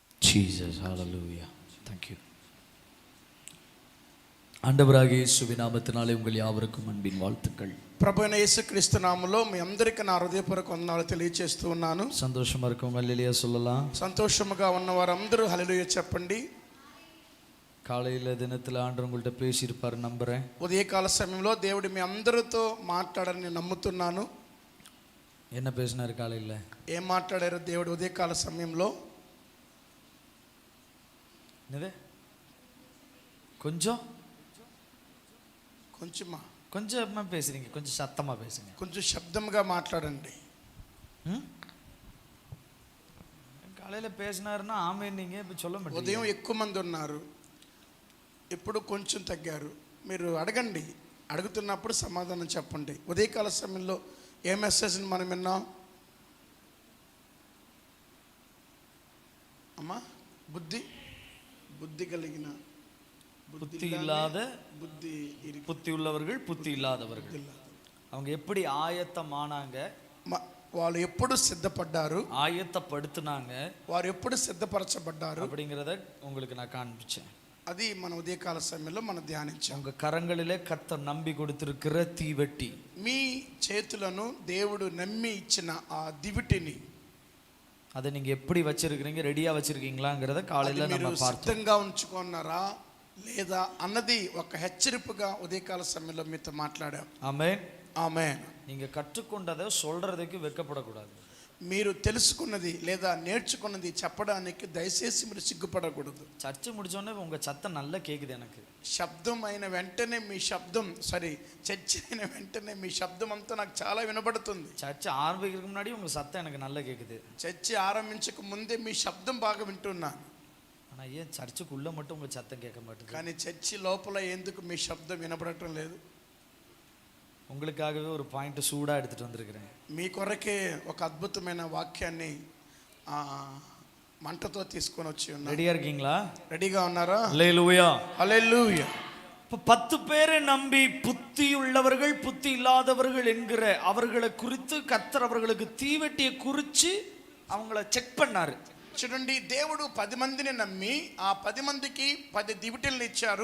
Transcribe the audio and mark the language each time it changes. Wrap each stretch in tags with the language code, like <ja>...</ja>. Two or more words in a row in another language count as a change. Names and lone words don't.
<en>Jesus. Hallelujah. Thank you.</en> <ta>ஆண்டவராகிய இயேசுவின் நாமத்தினாலே உங்கள் யாவருக்கும் அன்பின் வாழ்த்துக்கள்.</ta> <te>ప్రభు అయిన యేసుక్రీస్తు నామములో మీ అందరికీ నా హృదయపూర్వక వందనాలు తెలియజేస్తూ ఉన్నాను.</te> <ta>சந்தோஷமா இருக்கவங்க ஹல்லேலூயா சொல்லலாம்.</ta> <te>సంతోషముగా ఉన్న వారందరూ హల్లెలూయా చెప్పండి.</te> <ta>காலையில் தினத்தில் ஆண்டவர் உங்கள்கிட்ட பேசியிருப்பாரு நம்புகிறேன்.</ta> <te>ఉదయకాల సమయంలో దేవుడు మీ అందరితో మాట్లాడని నమ్ముతున్నాను.</te> <ta>என்ன பேசினாరు காலையில்?</ta> <te>ఏం మాట్లాడారు దేవుడు ఉదయకాల సమయంలో?</te> <ta>என்னது? கொஞ்சம்</ta> <te>కొంచెమా</te> <ta>கொஞ்சமாக பேசுறீங்க, கொஞ்சம் சத்தமாக பேசுங்க,</ta> <te>కొంచెం శబ్దంగా మాట్లాడండి.</te> <ta>காலையில் பேசினாருன்னா ஆமே, நீங்கள் இப்போ சொல்ல மாட்டீங்க.</ta> <te>ఉదయం ఎక్కువ మంది ఉన్నారు, ఇప్పుడు కొంచెం తగ్గారు. మీరు అడగండి, అడుగుతున్నప్పుడు సమాధానం చెప్పండి. ఉదయకాల సమయంలో ఏ మెసేజ్ని మనం విన్నాం అమ్మా? బుద్ధి కలిగిన</te> <ta>புத்தி இல்லாத புத்தி உள்ளவர்கள், புத்தி இல்லாதவர்கள். அவங்க எப்படி ஆயத்தமானாங்க,</ta> <te>వాళ్ళు ఎప్పుడు సిద్ధపడ్డారు,</te> <ta>ஆயத்தப்படுத்தினாங்க,</ta> <te>వారు ఎప్పుడు సిద్ధపరచబడ్డారు</te> <ta>அப்படிங்கிறத உங்களுக்கு நான் காண்பிச்சேன்.</ta> <te>అది మన ఉదయకాల సమయంలో మనం ధ్యానించాం.</te> <ta>உங்க கரங்களிலே கர்த்தர் நம்பி கொடுத்திருக்கிற தீவெட்டி,</ta> <te>మీ చేతులను దేవుడు నమ్మి ఇచ్చిన ఆ దివిటిని</te> <ta>அதை நீங்க எப்படி வச்சிருக்கீங்க, ரெடியா வச்சிருக்கீங்களாங்கிறத காலையில நம்ம பார்த்தோம்.</ta> <te>సిద్ధంగా ఉంచుకున్నారా లేదా అన్నది ఒక హెచ్చరికగా ఉదయకాల సమయంలో మీతో మాట్లాడాం. ఆమేన్, ఆమేన్.</te> <ta>நீங்க கற்றுக்கொண்டதை சொல்றதுக்கு வெட்கப்படக்கூடாது.</ta> <te>మీరు తెలుసుకున్నది లేదా నేర్చుకున్నది చెప్పడానికి దయచేసి మీరు సిగ్గుపడకూడదు.</te> <ta>சர்ச்சை முடிச்சோடனே உங்க சத்தம் நல்லா கேக்குது எனக்கு.</ta> <te>శబ్దం అయిన వెంటనే మీ శబ్దం, చర్చ అయిన వెంటనే మీ శబ్దం అంతా నాకు చాలా వినబడుతుంది.</te> <ta>சர்ச்சை ஆரம்பிக்கிறதுக்கு முன்னாடி உங்க சத்தம் எனக்கு நல்லா கேக்குது.</ta> <te>చర్చ ఆరంభించక ముందే మీ శబ్దం బాగా వింటున్నాను.</te> <ta>ஆனா ஏன் சர்ச்சுக்குள்ள மட்டும் உங்க சத்தம் கேட்க மாட்டேங்குது?</ta> <te>కానీ చర్చి లోపల ఎందుకు మీ శబ్దం వినబడటం లేదు?</te> <ta>உங்களுக்காகவே ஒரு பாயிண்ட் சூடா எடுத்துட்டு வந்திருக்கிறேன்.</ta> <te>మీ కొరకే ఒక అద్భుతమైన వాక్యాన్ని మంటతో తీసుకొని వచ్చి ఉన్నాను.</te> <ta>ரெடியா இருக்கீங்களா?</ta> <te>రెడీగా ఉన్నారా?</te> <ta>ஹல்லேலூயா,</ta> <te>హల్లెలూయా.</te> <ta>10 பேரை நம்பி புத்தி உள்ளவர்கள், புத்தி இல்லாதவர்கள் என்கிற அவர்களை குறித்து கர்த்தர் அவர்களுக்கு தீவெட்டியை குறித்து அவங்கள செக் பண்ணாரு.</ta> <te>చూడండి, దేవుడు 10 మందిని నమ్మి ఆ 10 మందికి 10 దివిటీలను ఇచ్చారు.</te>